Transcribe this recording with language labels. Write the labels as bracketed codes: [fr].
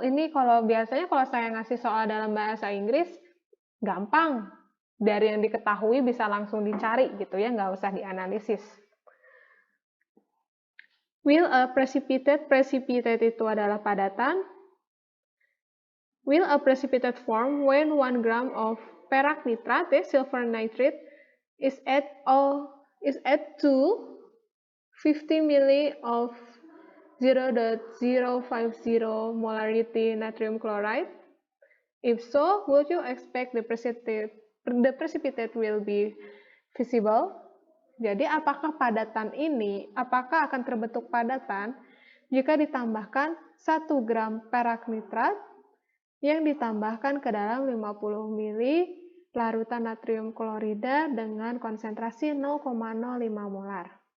[id] Ini biasanya kalau saya ngasih soal dalam bahasa Inggris, gampang. Dari yang diketahui bisa langsung dicari gitu ya, nggak usah dianalisis. [en] Will a precipitate [id] itu adalah padatan. [en] Will a precipitate form when 1 gram of perak nitrate, silver nitrate, is added to 50 ml of 0.050 molarity natrium chloride? If so, would you expect the precipitate will be visible? [id] Jadi apakah akan terbentuk padatan jika ditambahkan 1 gram perak nitrat yang ditambahkan ke dalam 50 ml larutan natrium klorida dengan konsentrasi 0,05 molar.